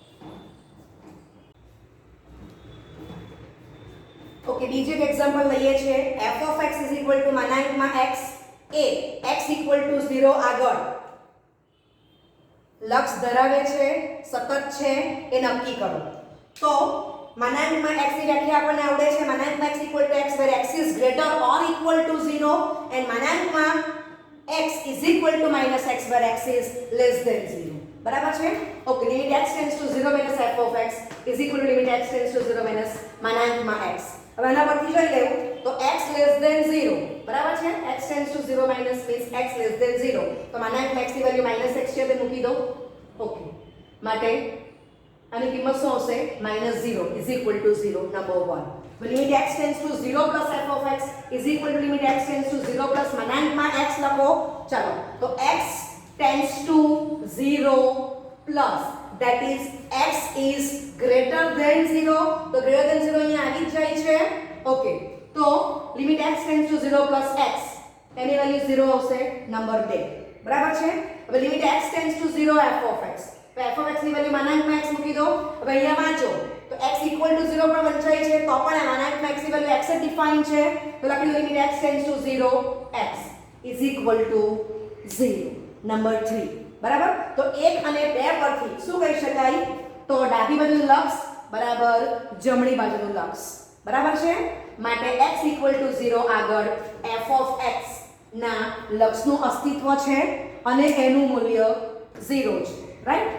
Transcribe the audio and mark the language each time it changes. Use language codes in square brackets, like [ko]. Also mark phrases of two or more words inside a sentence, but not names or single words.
[gu] ઓકે બીજું એક એક્ઝામ્પલ લઈએ છે [en] f of x = x [gu] એ x = 0 આગળ લક્ષ ધરાવે છે સતત છે એ નક્કી કરો તો માનાંકમાં x ની વ્યાખ્યા આપણને આવડે છે માનાંકમાં x = x [en] where x is greater or equal to 0 and [gu] માનાંકમાં [en] x is equal to -x where x is less than 0 [gu] બરાબર છે ઓકે [en] limit x tends to 0 - f of x is equal to limit x tends to 0 - [gu] માનાંકમાં x હવે આના પરથી જોઈ લેવું તો [en] x less than 0 [gu] બરાબર છે [en] x tends to 0 means x less than 0 [gu] તો માનાંકમાં x ની વેલ્યુ -x છે તે મૂકી દો ઓકે માટે આની કિંમત શું આવશે [en] -0 is equal to 0 નંબર 1 લિમિટ x tends to 0 plus f of x is equal to limit x tends to 0 plus માનાંકમાં x [gu] લખો ચાલો તો [en] x tends to 0 plus that is x is greater than 0 તો greater than 0 [gu] અહીંયા આવી જ જાય છે ઓકે તો [en] limit x tends to 0 plus x [gu] એની વેલ્યુ 0 આવશે નંબર 2 બરાબર છે હવે [en] limit x tends to 0 f of x [gu] તો [en] f of x [gu] ની વેલ્યુ માનાંકમાં x મૂકી દો હવે અહીંયા વાંચો તો x = 0 પર વંચાય છે તો પણ આ માનાંકમાં x ની વેલ્યુ x જ ડિફાઇન છે તો લખી દો [en] limit x tends to 0 x is equal to 0 [gu] નંબર 3 બરાબર તો 1 અને 2 પરથી શું કહી શકાય તો ડાબી બાજુનું લક્ષ બરાબર જમણી બાજુનું લક્ષ બરાબર છે માટે x = 0 આગળ [en] f of x [gu] ના લક્ષનું અસ્તિત્વ છે અને એનું મૂલ્ય 0 છે રાઈટ?